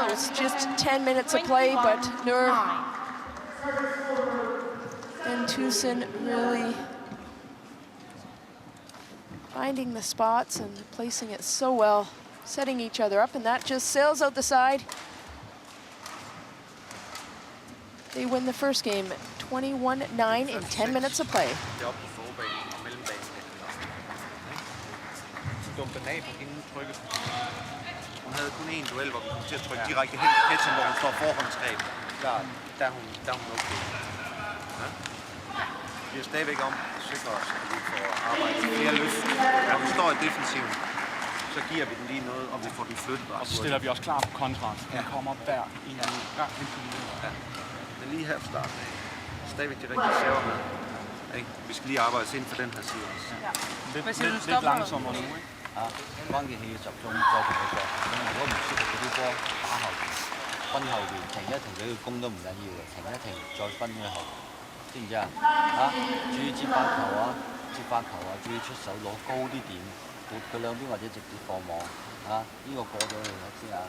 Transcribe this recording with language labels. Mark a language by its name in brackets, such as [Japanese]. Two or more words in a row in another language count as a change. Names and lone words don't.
[English] It was just 10 minutes of play, but Nur and Tusen really finding the spots and placing it so well, setting each other up, and that just sails out the side. They win the first game, 21-9 in 10 minutes of play. [Danish] Dumpe den af på hende, trykke. Hun havde kun én duel, hvor vi kom til at trykke direkte hen til, hvor hun står forhåndsgreb. Der er hun okay. Ja. Vi er stadigvæk om at sikre os, at vi får arbejdet flere løft. Ja, hun står i defensiven. så giver vi den lige noget, og vi får den flyttet. Og så stiller vi os klar på kontraen. Den kommer hver eneste gang ind på linjen. Ja. Men lige her fra starten af. Stadigvæk de rigtige server med. Ikke? Vi skal lige arbejde ind for den her side også. Lidt langsommere nu, ikke? [Cantonese] 關鍵係要集中再同佢作。咁如果唔舒服嗰啲波打後邊，分後邊停一停俾佢攻都唔緊要嘅，停一停再分佢後，知唔知啊？注意接發球啊，注意出手攞高啲點，撥佢兩邊或者直接放網呢個過咗去我知啊。